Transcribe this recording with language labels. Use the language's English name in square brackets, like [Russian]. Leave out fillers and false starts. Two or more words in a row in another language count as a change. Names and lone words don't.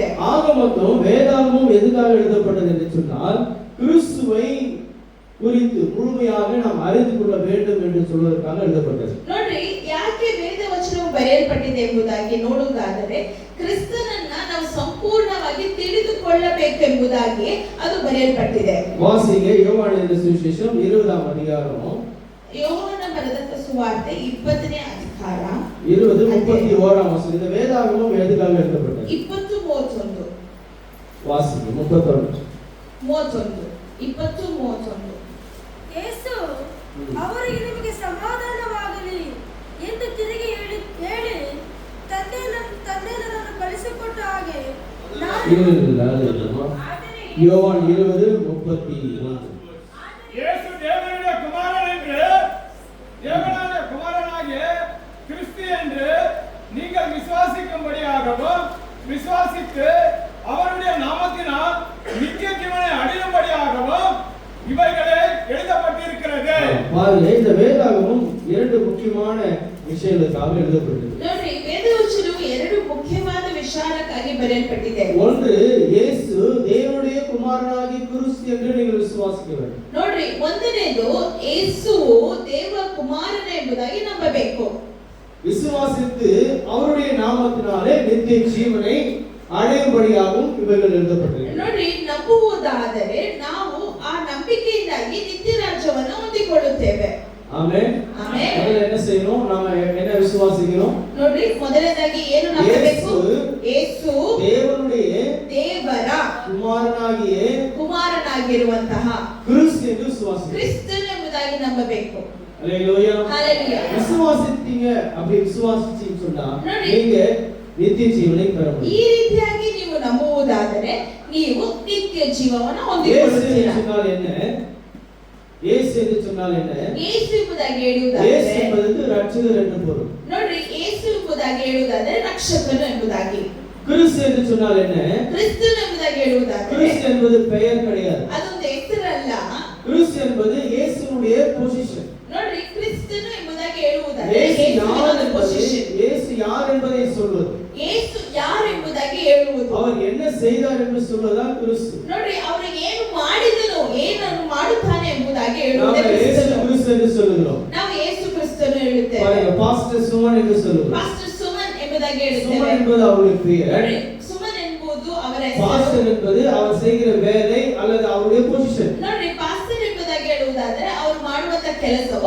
[Tamil] ஆக மொத்தம் வேதாகமம் எதுக்காக எழுதப்பட்டது என்று சொன்னால், கிறிஸ்துவை குறித்து முழுமையாக நாம் அறிந்து கொள்ள வேண்டும் என்று சொல்வதற்காக எழுதப்பட்டது. [Kannada] ನೋಡ್ರಿ, ಯಾಕೆ ವೇದ ವಚನವು ಬರೆಯಲ್ಪಟ್ಟಿದೆ ಎಂಬುದಾಗಿ ನೋಡುವುದಾದರೆ ಕ್ರಿಸ್ತನನ್ನ ನಾವು ಸಂಪೂರ್ಣವಾಗಿ ತಿಳಿದುಕೊಳ್ಳಬೇಕೆಂಬುದಾಗಿ ಅದು ಬರೆಯಲ್ಪಟ್ಟಿದೆ. [Tamil] வாசிங்க யோவானின் சுவிசேஷம் 20ஆம் அதிகாரம், [Kannada] ಯೋಹಾನ ಬರೆದ ಸುವಾರ್ತೆ 20ನೇ ಅಧಿಕಾರ [Tamil] 20:31ஆம் வசனம். இந்த வேதாகமம் எதுக்காக எழுதப்பட்டது? 20:31. வாசிங்க 31. 20:31. [Kannada] ಯೇಸು ಅವರಿಗೆ ನಿಮಗೆ ಸಮಾಧಾನವಾಗಲಿ ಎಂದು ತಿರುಗಿ ಹೇಳಿ ತಂದೆ ನನ್ನನ್ನು ಕಳಿಸಿಕೊಟ್ಟ ಹಾಗೆ [Tamil] யோவான் 20:31. இயேசு தேவனுடைய குமாரன் என்று, தேவனுடைய குமாரனாகிய கிறிஸ்து என்று நீங்கள் விசுவாசிக்கும்படியாகவும், விசுவாசித்து அவருடைய நாமத்தினால் நித்திய ஜீவனை அடையும்படியாகவும் இவைகளே எழுதப்பட்டிருக்கிறது. பாருங்க, இந்த வேதாகமம் இரண்டு முக்கியமான விஷயங்களுக்காக எழுதப்பட்டது. [Kannada] ನೋಡ್ರಿ, ವೇದವಚನವು ಎರಡು ಮುಖ್ಯವಾದ ವಿಚಾರಕ್ಕಾಗಿ ಬರೆಯಲ್ಪಟ್ಟಿದೆ. [Tamil] ஒன்று, இயேசு தேவனுடைய குமாரனாகிய கிறிஸ்து என்று நீங்கள் விசுவாசிக்க வேண்டும். [Kannada] ನೋಡ್ರಿ, ಒಂದನೇದು ಯೇಸುವು ದೇವ ಕುಮಾರನ ಎಂಬುದಾಗಿ ನಂಬಬೇಕು. [Tamil] விசுவாசித்து அவருடைய நாமத்தினாலே நித்திய ஜீவனை அடையும்படியாகவும் இவைகள் எழுதப்பட்டது. [Kannada] ನೋಡ್ರಿ, ನಂಬುವುದಾದರೆ ನಾವು ಆ ನಂಬಿಕೆಯಿಂದಾಗಿ ನಿತ್ಯ ರಾಜ್ಯವನ್ನು ಹೊಂದಿಕೊಳ್ಳುತ್ತೇವೆ. [Tamil] ஆமென். [Kannada] ಆಮೆನ್. [Tamil] முதல்ல என்ன செய்யணும்? நாம என்ன விசுவாசிக்கிறோம்? [Kannada] ನೋಡ್ರಿ, ಮೊದಲನೇದಾಗಿ ಏನು ನಂಬಬೇಕು? ಯೇಸು ದೇವರ ಕುಮಾರನಾಗಿರುವಂತಹ [Tamil] கிறிஸ்து என்று விசுவாசிக்கிறோம். [Kannada] ಕ್ರಿಸ್ತನು ಎಂಬುದಾಗಿ ನಂಬಬೇಕು. [Tamil] அல்லேலூயா. ஹalleluya. விசுவாசித்தீங்க, அப்படி விசுவாசிச்சீன்னு சொன்னா [Kannada] ನೋಡಿ, [Tamil] நீங்க நித்திய ஜீவனை பெற முடியும். [Kannada] ಈ ರೀತಿಯಾಗಿ ನೀವು ನಂಬುವುದಾದರೆ ನೀವು ನಿತ್ಯ ಜೀವವನ್ನು [Tamil] இயேசு [Kannada] ಹೊಂದಿಕೊಳ್ಳುತ್ತೀರಾ. [Tamil] சொன்னால் என்ன? இயேசு என்று சொன்னால் என்ன? [Kannada] ಯೇಸು ಎಂಬುದಾಗಿ [Tamil] இயேசு [Kannada] ಹೇಳುವುದಾದರೆ [Tamil] என்பதற்கு ரட்சகர் என்று பொருள். [Kannada] ನೋಡ್ರಿ, ಯೇಸು ಎಂಬುದಾಗಿ ಹೇಳುವುದಾದರೆ ರಕ್ಷಕನು ಎಂಬುದಾಗಿ. [Tamil] கிறிஸ்து என்று சொன்னால் என்ன? [Kannada] ಕ್ರಿಸ್ತನು ಎಂಬುದಾಗಿ ಹೇಳುವುದಾದರೆ [Tamil] கிறிஸ்து என்பது பெயர் கிடையாது. [Kannada] ಅದೊಂದು ಹೆಸರಲ್ಲ. [Tamil] கிறிஸ்து என்பது இயேசுவுடைய பொசிஷன். [Kannada] ನೋಡ್ರಿ, ಕ್ರಿಸ್ತನು ಎಂಬುದಾಗಿ ಹೇಳುವುದಾದರೆ [Tamil] இயேசு [Kannada] ಯೇಸುವಿನ [Tamil] யார் என்பதை, [Kannada] ಪೊಸಿಷನ್. [Tamil] இயேசு யார் என்பதை சொல்வது, [Kannada] ಯೇಸು ಯಾರು ಎಂಬುದಾಗಿ ಹೇಳುವುದು, [Tamil] அவர் என்ன செய்தார் என்று சொல்வதுதான் கிறிஸ்து. [Kannada] ನೋಡ್ರಿ, ಅವರು ಏನು ಮಾಡಿದನು, ಏನನ್ನು ಮಾಡುತ್ತಾನೆ ಎಂಬುದಾಗಿ [Tamil] நாம [Kannada] ಹೇಳುವುದೇ [Tamil] இயேசு [Kannada] ಕ್ರಿಸ್ತನು. [Tamil] கிறிஸ்து என்று சொல்லுகிறோம். [Kannada] ನಾವು ಯೇಸು ಕ್ರಿಸ್ತನು ಹೇಳುತ್ತೇವೆ. [Tamil] பாருங்க, பாஸ்டர் சுமன் என்று சொல்லுகிறோம். [Kannada] ಪಾಸ್ಟರ್ ಸುಮನ್ ಎಂಬುದಾಗಿ ಹೇಳುತ್ತೇವೆ. [Tamil] சுமன் என்பது அவருடைய பெயர். [Kannada] ನೋಡ್ರಿ, ಸುಮನ್ ಎಂಬುದು ಅವರ ಹೆಸರು. [Tamil] பாஸ்டர் என்பது அவர் செய்கிற வேலை அல்லது அவருடைய பொசிஷன். [Kannada] ನೋಡ್ರಿ, ಪಾಸ್ಟರ್ ಎಂಬುದಾಗಿ ಹೇಳುವುದಾದರೆ ಅವರು ಮಾಡುವಂತ ಕೆಲಸವು